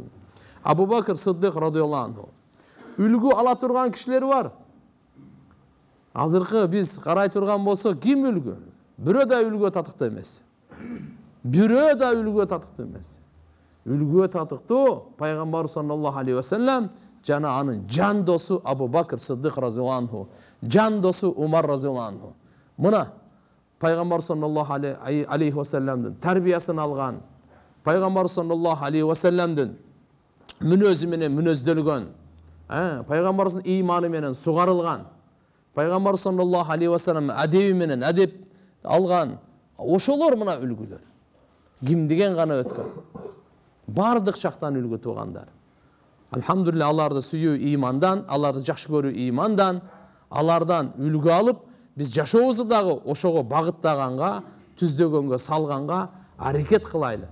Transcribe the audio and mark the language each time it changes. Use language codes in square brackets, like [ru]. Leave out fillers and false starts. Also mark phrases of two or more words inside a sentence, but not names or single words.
[ky] Абу Бакр Сыддык [ar] رضي الله عنه [ky] үлгү ала турган кишилер бар. Азыркы биз карай турган болсок, ким үлгү? Бирөө да үлгүгө татыктуу эмес. Бирөө да үлгүгө татыктуу эмес. Үлгүгө татыктуу пайгамбар [ar] صلى الله عليه وسلم [ky] жана анын жан досу Абу Бакр Сиддик [ar] رضي الله عنه, [ky] жан досу Умар [ar] رضي الله عنه. [ky] Мына пайгамбар [ar] صلى الله عليه وسلم [ky] тарбиясын алган, пайгамбар [ar] صلى الله عليه وسلم [ky] мүнөзү менен мүнөздөлгөн, пайгамбардын ыйманы менен сугарылган, пайгамбар [ar] صلى الله عليه وسلم [ky] адеби менен адеп алган, ошолор мына үлгүлөр. Ким деген гана өткөн. Бардык жактан үлгү тугандар. Алхамдулилля, аларды сүйүү ыймандан, аларды жакшы көрүү ыймандан, алардан үлгү алып, биз жашообузду дагы ошого багыттаганга, түздөгөнгө, салганга аракет кылайлы.